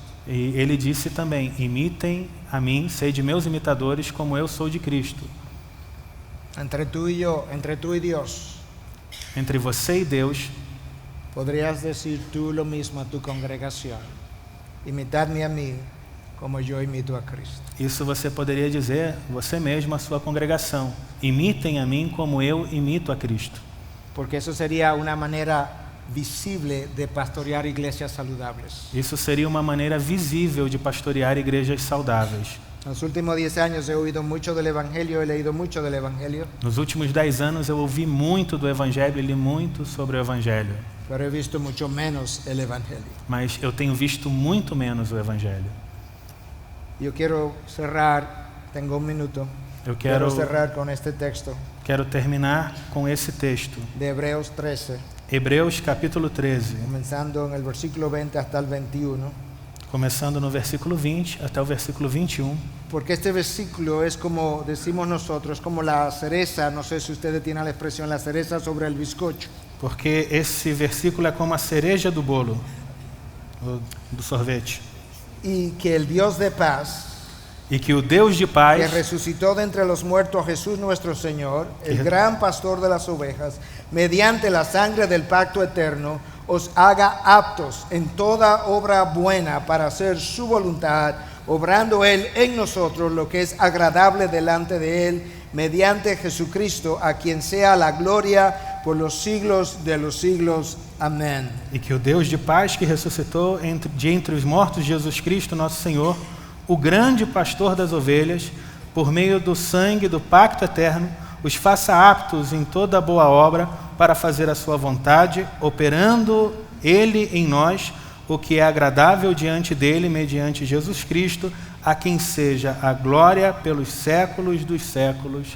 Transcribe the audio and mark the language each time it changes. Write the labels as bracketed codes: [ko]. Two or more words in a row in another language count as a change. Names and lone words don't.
[pt] E ele disse também: imitem a mim, sede meus imitadores, como eu sou de Cristo. [es] Entre tú y Dios, [pt] Entre você e Deus, [es] podrías decir tú lo mismo a tu congregación. Imitadme a mí como yo imito a Cristo. [pt] isso você poderia dizer você mesmo à sua congregação: imitem a mim como eu imito a Cristo. [es] Porque eso sería una manera visible de pastorear iglesias saludables. [pt] Isso seria uma maneira visível de pastorear igrejas saudáveis. [es] En los últimos 10 años he oído mucho del Evangelio, he leído mucho del Evangelio, [pt] Nos últimos 10 anos eu ouvi muito do Evangelho e li muito sobre o Evangelho, [es] pero he visto mucho menos el Evangelio. [pt] mas eu tenho visto muito menos o Evangelho. [es] Yo quiero cerrar, tengo un minuto, [pt] Eu [es] quiero cerrar con este texto [pt] quero terminar com esse texto. [es] de Hebreos 13, [pt] Hebreus capítulo 13, [es] comenzando en el versículo 20 hasta el 21. [pt] começando no versículo 20 até o versículo 21. [es] Porque este versículo es como decimos nosotros, como la cereza, no sé si ustedes tienen la expresión, la cereza sobre el bizcocho. [pt] Porque esse versículo é como a cereja do bolo, do sorvete. [es] Y que el Dios de paz, [pt] E que o Deus de [es] que [pt] paz, [es] resucitó de entre los muertos a Jesús nuestro Señor, el gran pastor de las ovejas, mediante la sangre del pacto eterno, os haga aptos en toda obra buena para hacer su voluntad, obrando Él en nosotros lo que es agradable delante de Él, mediante Jesucristo, a quien sea la gloria por los siglos de los siglos. Amén. [pt] E que o Deus de paz que ressuscitou de entre os mortos Jesus Cristo, nosso Senhor, o grande pastor das ovelhas, por meio do sangue do pacto eterno, os faça aptos em toda boa obra para fazer a sua vontade, operando Ele em nós o que é agradável diante dele, mediante Jesus Cristo, a quem seja a glória pelos séculos dos séculos.